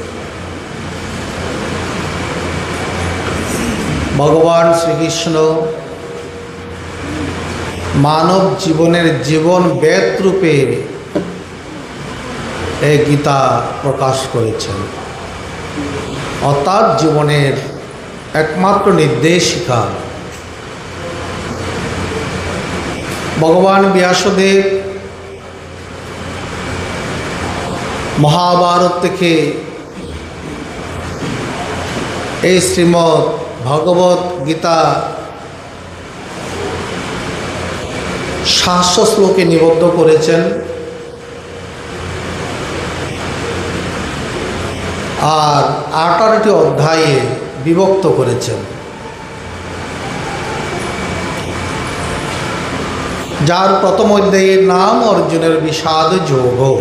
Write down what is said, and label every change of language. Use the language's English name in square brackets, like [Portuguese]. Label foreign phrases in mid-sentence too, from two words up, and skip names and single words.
[Bangla] ভগবান শ্রীকৃষ্ণ মানব জীবনের জীবন বেদ রূপে এক গীতা প্রকাশ করেছেন, অর্থাৎ জীবনের একমাত্র নির্দেশিকা। भगवान व्यासदेव महाभारत থেকে এই শ্রীমদ্ ভগবত গীতা 700 শ্লোকে নিবদ্ধ করেছেন আর 18টি অধ্যায়ে বিভক্ত করেছেন, যার প্রথম অধ্যায়ের নাম অর্জুনের বিষাদ যোগ।